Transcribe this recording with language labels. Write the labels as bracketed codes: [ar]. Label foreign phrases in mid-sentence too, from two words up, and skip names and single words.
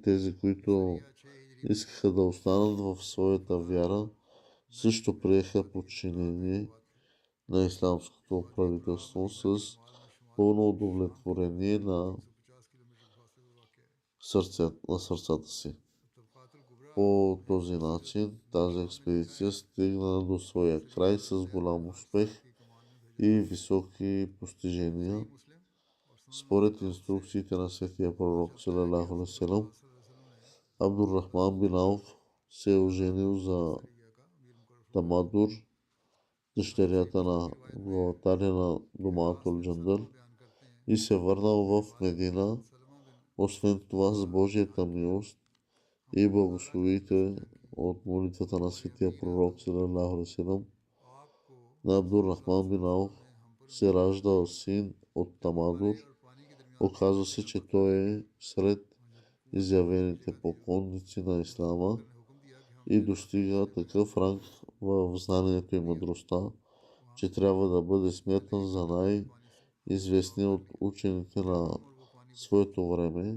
[bg] Тези, които искаха да останат в своята вяра, също приеха подчинение на исламското правителство с пълно удовлетворение на сърцата си. По този начин тази експедиция стигна до своя край с голям успех и високи постижения. Според инструкциите на светия пророк [ar] صلى الله عليه وسلم, [bg] Абдур Рахман бин Ауф се е оженил за Тамадур, дъщерята на главатаря на Думатул Джандал, и се върнал в Медина. Освен това, с Божията милост и благословите от молитвата на светия пророк [ar] صلى الله عليه وسلم, [bg] на Абдур Рахман бин Ауф се раждал син от Тамадур. Оказва се, че той е сред изявените поклонници на ислама и достига такъв ранг в знанието и мъдростта, че трябва да бъде смятан за най-известния от учените на своето време.